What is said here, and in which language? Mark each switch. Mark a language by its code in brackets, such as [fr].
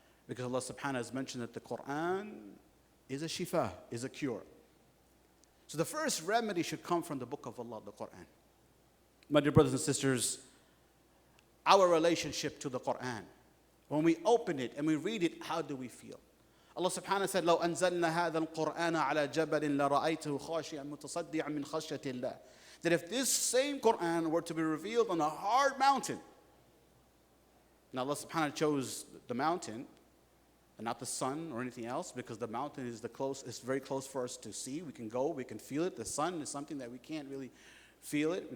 [en] Because Allah subhanahu has mentioned that the Qur'an is a shifa, is a cure. So the first remedy should come from the book of Allah, the Qur'an. My dear brothers and sisters, our relationship to the Qur'an, when we open it and we read it, how do we feel? [ar] Allah subhanahu said, لو أنزلنا هذا القرآن على جبل لرأيته خاشعا متصدعا من خشية الله. [en] That if this same Qur'an were to be revealed on a hard mountain, now Allah subhanahu chose the mountain and not the sun or anything else, because the mountain is it's very close for us to see. We can go, we can feel it. The sun is something that we can't really feel it.